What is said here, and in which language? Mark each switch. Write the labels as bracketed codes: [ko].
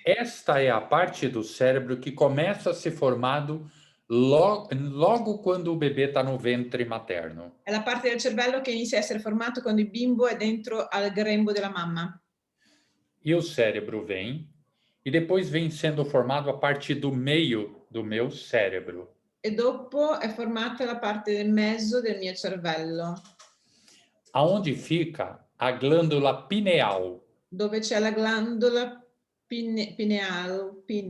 [pt] Esta é a parte do cérebro que começa a ser formado logo quando o bebê está no ventre materno. [it] È la parte del cervello che inizia a essere formato quando il bimbo è dentro al grembo della mamma. [pt] E o cérebro vem, e depois vem sendo formado a parte do meio do meu cérebro. [it] E dopo è formata la parte del mezzo del mio cervello. [pt] Aonde fica a glândula pineal. [it] Dove c'è la glandola pineale.